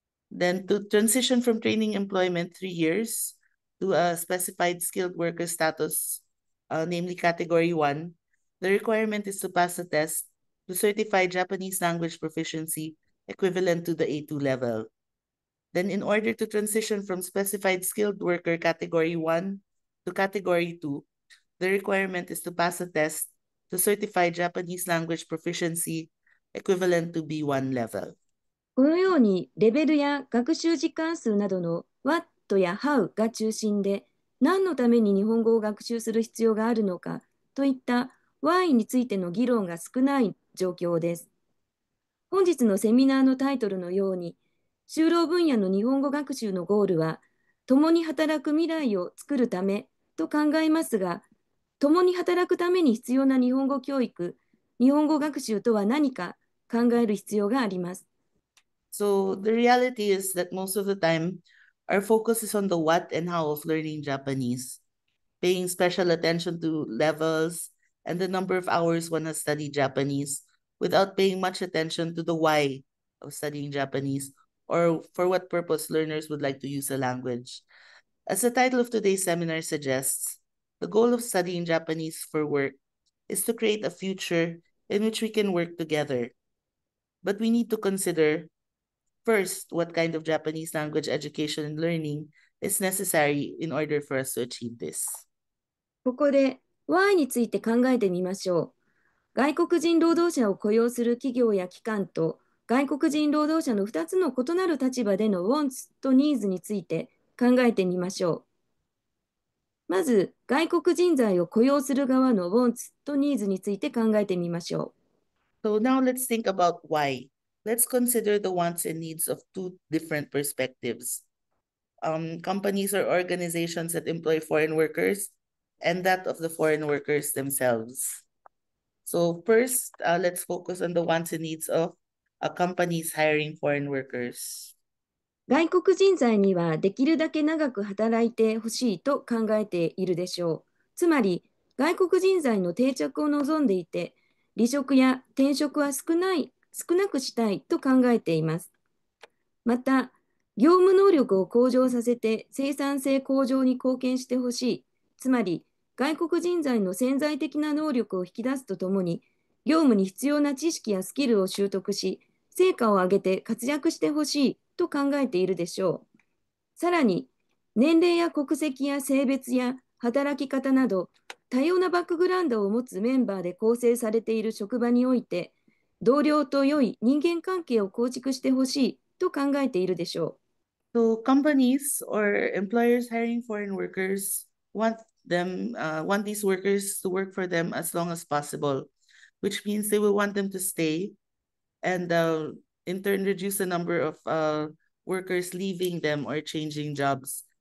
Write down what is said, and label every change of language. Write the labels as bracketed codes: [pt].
[en] Then to transition from training employment 3 years to a specified skilled worker status, namely Category 1, the requirement is to pass a test to certify Japanese language proficiency equivalent to the A2 level. Then in order to transition from specified skilled worker Category 1 to Category 2, the requirement is to pass a test to certify Japanese language proficiency equivalent to B1 level. [ja] このようにレベルや学習時間数などの What や How が中心で、何のために日本語を学習する必要があるのかといった Why についての議論が少ない状況です。本日のセミナーのタイトルのように、就労分野の日本語学習のゴールは、共に働く未来を作るためと考えますが、共に働くために必要な日本語教育、日本語学習とは何か考える必要があります。 [en] So the reality is that most of the time, our focus is on the what and how of learning Japanese, paying special attention to levels and the number of hours one has studied Japanese, without paying much attention to the why of studying Japanese or for what purpose learners would like to use the language. As the title of today's seminar suggests, the goal of studying Japanese for work is to create a future in which we can work together. But we need to consider first, what kind of Japanese language education and learning is necessary in order for us to achieve this? [ja] ここで Why について考えてみましょう。外国人労働者を雇用する企業や機関と外国人労働者の2つの異なる立場での Wants と Needs について考えてみましょう。まず、外国人材を雇用する側の Wants と Needs について考えてみましょう。 [en] So now let's think about why. Let's consider the wants and needs of two different perspectives. Companies or organizations that employ foreign workers and that of the foreign workers themselves. So first, let's focus on the wants and needs of companies hiring foreign workers. [ja] 外国人材にはできるだけ長く働いてほしいと考えているでしょう。つまり、外国人材の定着を望んでいて、離職や転職は少なくしたいと考えています。また、業務能力を向上させて生産性向上に貢献してほしい。つまり、外国人材の潜在的な能力を引き出すとともに、業務に必要な知識やスキルを習得し、成果を上げて活躍してほしいと考えているでしょう。さらに、年齢や国籍や性別や働き方など、多様なバックグラウンドを持つメンバーで構成されている職場において、同僚と良い人間関係を構築してほしいと考えているでしょう。 [en] So companies or employers hiring foreign workers want these workers to work for them as long as possible, which means they will want them to stay and in turn reduce the number of workers leaving them or changing jobs.